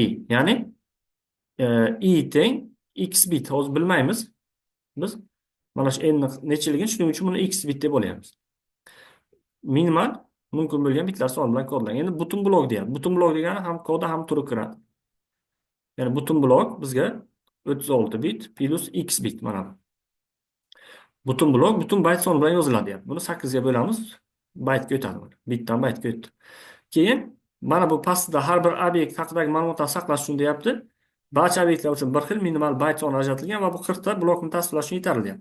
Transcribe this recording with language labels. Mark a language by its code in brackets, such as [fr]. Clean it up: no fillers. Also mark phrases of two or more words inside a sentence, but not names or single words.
[uz] Ya'ni i teng x bit. Hozir bilmaymiz. Biz mana shu n nechiligini, shuning uchun buni x bit deb olyapmiz. Minimal mumkin bo'lgan bitlar soni bilan kodlangan. Endi butun blok deyapti. Butun blok degani ham kodi ham turi kiradi. Ya'ni butun blok bizga 36 bit plus x bit mana bu. Butun blok butun bayt soni bilan yoziladi deyapti. Buni 8 ga bo'lamiz, baytga o'tadi. Bitdan baytga o'tdi. Keyin mana bu pastda har bir obyekt haqidagi ma'lumotlarni saqlash uchun deyapti. Barcha obyektlar uchun bir xil minimal bayt soni ajratilgan va bu 40 ta blokni tasvirlash uchun yetarli deyapti.